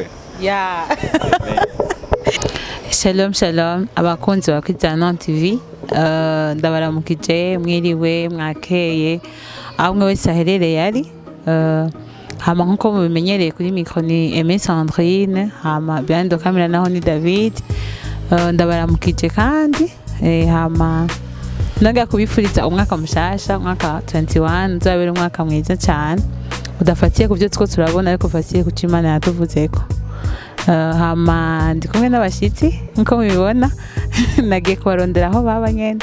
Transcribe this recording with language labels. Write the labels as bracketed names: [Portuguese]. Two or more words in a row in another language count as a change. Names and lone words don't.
[English] Yeah. [Hebrew] Shalom shalom [Rundi] abakunzi ba Kwizana TV, ndabaramukije mwiriwe mwakeye aho mwe wese aherereye ari. Hama nkuko mubimenyereye kuri micro ni Sandrine, hama [English] behind the camera [Rundi] naho ni David. Ndabaramukije kandi hama naga kubifuriza umwaka mushasha, umwaka 21 uzabera umwaka mwiza cyane udafatiye ku byo two turabona ariko ufatiye ku Imana yatuvuzeko. Hama ndi kumwe n'abashitsi nko mubibona nagiye kubarondera aho baba nyene.